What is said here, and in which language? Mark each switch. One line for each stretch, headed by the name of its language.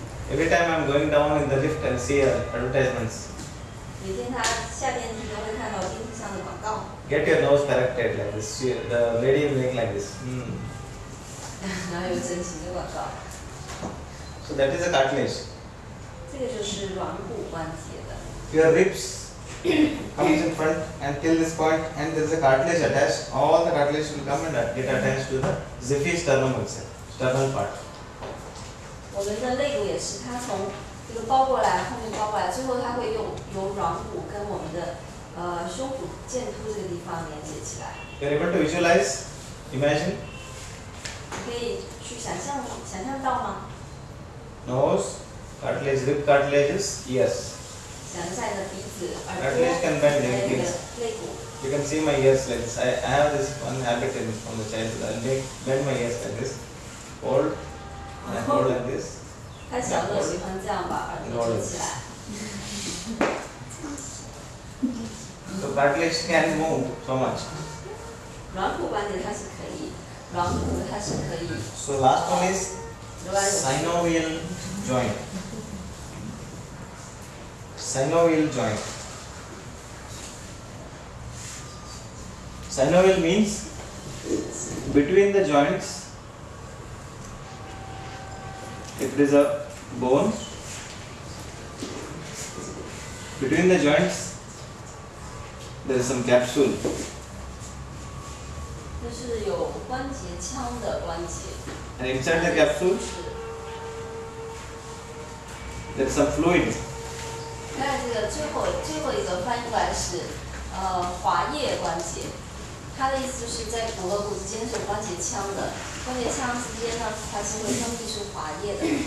English: Every time I'm going down in the lift and see advertisements.
Chinese: 每天他下电梯都会看到电梯上的广告。
English: Get your nose corrected like this. The lady will make like this.
Chinese: 然后有整形的广告。
English: So that is a cartilage.
Chinese: 这个就是软骨关节的。
English: Your ribs comes in front and till this point, and there is a cartilage attached. All the cartilage will come and get attached to the Ziphy sternum itself, sternal part.
Chinese: 我们的肋骨也是，它从这个包过来，后面包过来，最后它会由软骨跟我们的胸骨剑突这个地方连接起来。
English: You are able to visualize, imagine.
Chinese: 你可以去想象到吗？
English: Nose, cartilage, rib cartilages, yes.
Chinese: 想一下你的鼻子、耳朵、
English: Cartilage can bend
Chinese: 还有你的
English: anything.
Chinese: 肋骨。
English: You can see my ears like this. I have this one habit from the childhood. I bend my ears like this. Hold and hold like this.
Chinese: 他小的喜欢这样把耳朵举起来。
English: So cartilage can move so much.
Chinese: 软骨关节它是可以，软骨它是可以。
English: So last one is synovial joint. Synovial joint. Synovial means between the joints, if there is a bone, between the joints there is some capsule.
Chinese: 就是有关节腔的关节。
English: And inside the capsule there is some fluid.
Chinese: 那这个最后一个翻译过来是滑液关节，它的意思就是在骨和骨之间是有关节腔的，关节腔之间呢它是会分泌出滑液的。